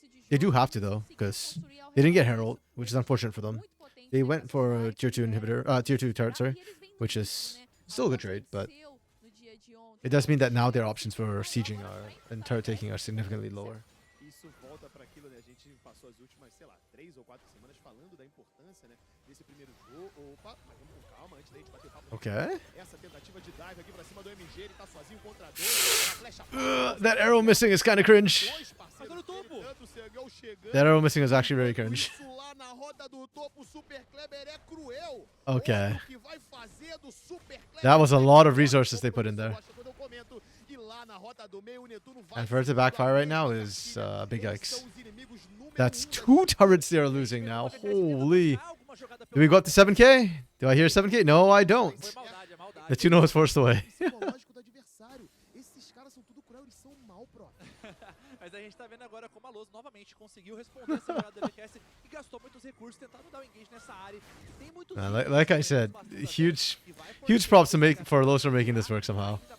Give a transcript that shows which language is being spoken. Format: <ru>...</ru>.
<en>They do have to though, because they didn't get Herald, which is unfortunate for them. They went for a tier 2 inhibitor, tier 2 turret, sorry, which is still a good trade, but it does mean that now their options for sieging and turret taking are significantly lower.</en> <pt>Isso volta para aquilo, né? A gente passou as últimas, sei lá, 3 ou 4 semanas falando da importância, né, desse primeiro jogo. Opa, mas vamos com calma antes da gente bater o papo.</pt> <en>Okay.</en> <pt>Essa tentativa de dive aqui pra cima do MG, ele tá sozinho contra dois. A flecha</pt> <en>That arrow missing is kind of cringe.</en> <pt>dois parceiros dele, tanto o Sergão chegando.</pt> <en>That arrow missing is actually very cringe.</en> <pt>Isso lá na roda do topo, o Super Kleber é cruel.</pt> <en>Okay.</en> <pt>O que vai fazer do Super Kleber?</pt> <en>That was a lot of resources they put in there.</en> <pt>Quando eu comento, e lá na rota do meio, o Netuno vai</pt> <en>And for it to backfire right now is big yikes. That's 2 turrets they are losing now. Holy. Do we go up to 7k? Do I hear 7k? No, I don't. The Tuno was forced away.</en> <pt>psicológico do adversário. Esses caras são tudo cruel, eles são mal, pro. Mas a gente tá vendo agora como a Loz novamente conseguiu responder essa jogada do VKS e gastou muitos recursos tentando dar o engage nessa área. Tem muitos</pt> <en>Like I said, huge props for Los for making this work somehow.</en>